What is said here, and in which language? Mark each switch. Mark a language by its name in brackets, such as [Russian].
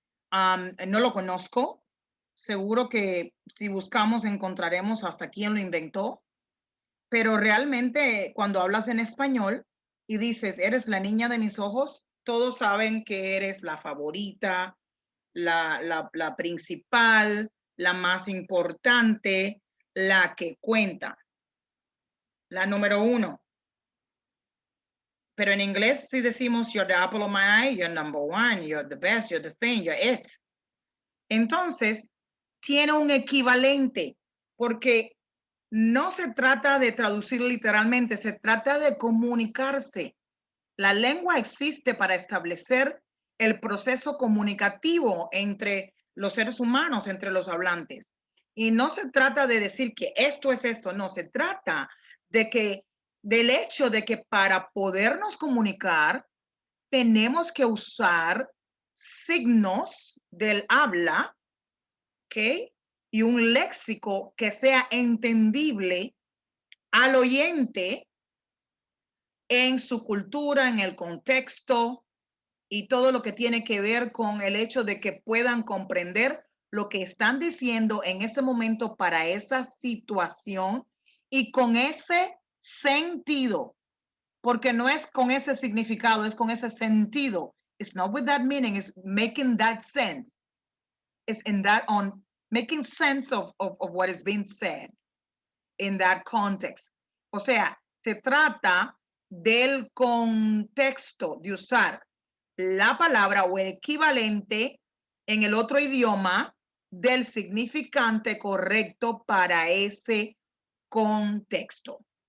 [Spanish] No lo conozco. Seguro que si buscamos encontraremos hasta quién lo inventó, pero realmente cuando hablas en español y dices, eres la niña de mis ojos, todos saben que eres la favorita, la principal, la más importante, la que cuenta, la número uno. Pero en inglés sí decimos, [English] you're the apple of my eye, you're number one, you're the best, you're the thing, you're it. [Spanish] Entonces, tiene un equivalente, porque no se trata de traducir literalmente, se trata de comunicarse. La lengua existe para establecer el proceso comunicativo entre los seres humanos, entre los hablantes. Y no se trata de decir que esto es esto, no, se trata de que del hecho de que para podernos comunicar tenemos que usar signos del habla, ¿ok? Y un léxico que sea entendible al oyente en su cultura, en el contexto y todo lo que tiene que ver con el hecho de que puedan comprender lo que están diciendo en ese momento para esa situación y con ese sentido, porque no es con ese significado, es con ese sentido. [English] It's not with that meaning, it's making that sense. It's in that on making sense of what is being said in that context. [Spanish] O sea, se trata del contexto de usar la palabra o el equivalente en el otro idioma del significante correcto para ese contexto.